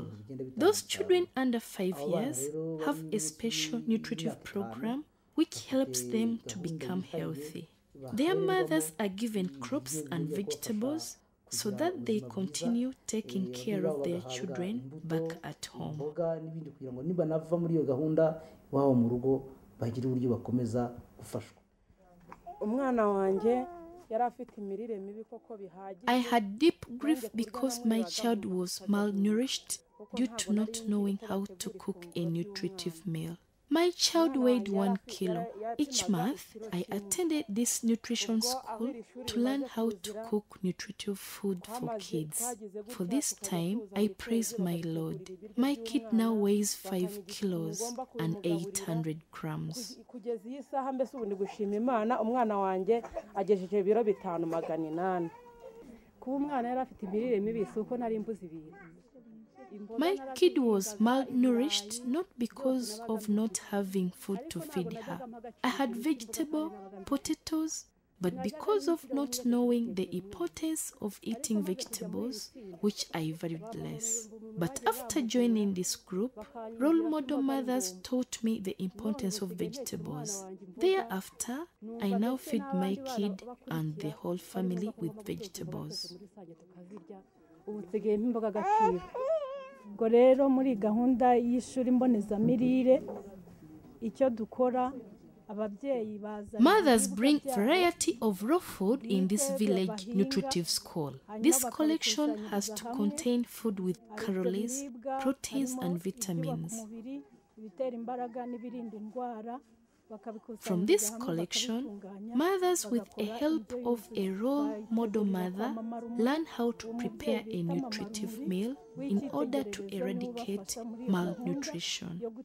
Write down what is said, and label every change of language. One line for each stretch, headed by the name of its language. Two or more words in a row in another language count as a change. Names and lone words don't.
English: Those children under 5 years have a special nutritive program which helps them to become healthy. Their mothers are given crops and vegetables so that they continue taking care of their children back at home.
Kinyarwanda: bagira uburyo bakomeza gufashwa. Umwana wanjye yari afite imirire mibi koko bihagije.
English: I had deep grief because my child was malnourished due to not knowing how to cook a nutritive meal. My child weighed 1 kilo. Each month, I attended this nutrition school to learn how to cook nutritive food for kids. For this time, I praise my Lord. My kid now weighs 5 kilos and 800 grams.
Kinyarwanda: Kugeza iyi saha mbese ubu ndi gushima Imana umwana wanjye agejeje ibiro 5,800. Kuba umwana yari afite imirire mibi suko nari mbuze ibintu.
English: My kid was malnourished not because of not having food to feed her. I had vegetable, potatoes, but because of not knowing the importance of eating vegetables, which I valued less. But after joining this group, role model mothers taught me the importance of vegetables. Thereafter, I now feed my kid and the whole family with vegetables.
Kinyarwanda: Ubwo rero muri gahunda y'ishuri mbonezamirire icyo dukora
English: Mothers bring variety of raw food in this village nutritive school. This collection has to contain food with calories, proteins and vitamins. From this collection, mothers with the help of a role model mother learn how to prepare a nutritive meal in order to eradicate malnutrition.